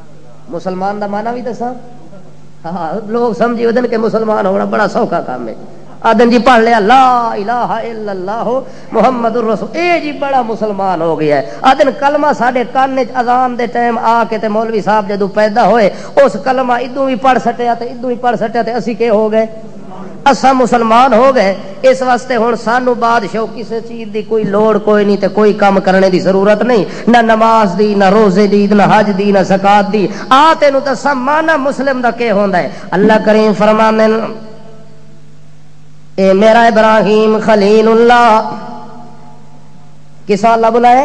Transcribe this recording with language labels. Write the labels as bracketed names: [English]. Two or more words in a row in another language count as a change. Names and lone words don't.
[Punjabi] مسلمان دا معنی بھی دساں؟ ہاں، لوگ سمجھی ودن کہ مسلمان ہونا بڑا سوکھا کام ہے، آدن جی پڑھ لیا [Arabic] لا الہ الا اللہ محمد الرسول، [Punjabi] اے جی بڑا مسلمان ہو گیا ہے۔ آدن کلمہ ساڈے کان وچ اذان دے ٹائم آ کے تے مولوی صاحب جدوں پیدا ہوئے اس کلمہ ادوں بھی پڑھ سٹیا تے ادوں بھی پڑھ سٹیا تے اسی کے ہو گئے، اساں مسلمان ہو گئے۔ اس واسطے ہن سانو بادشاہ کسی چیز دی کوئی لوڑ کوئی نہیں تے کوئی کام کرنے دی ضرورت نہیں، نہ نماز دی، نہ روزے دی، نہ حج دی، نہ زکات دی۔ آ تینو دساں معنی مسلم دا کی ہوندا ہے۔ اللہ کریم فرماندے اے میرا ابراہیم خلیل اللہ، کس اللہ بلائے؟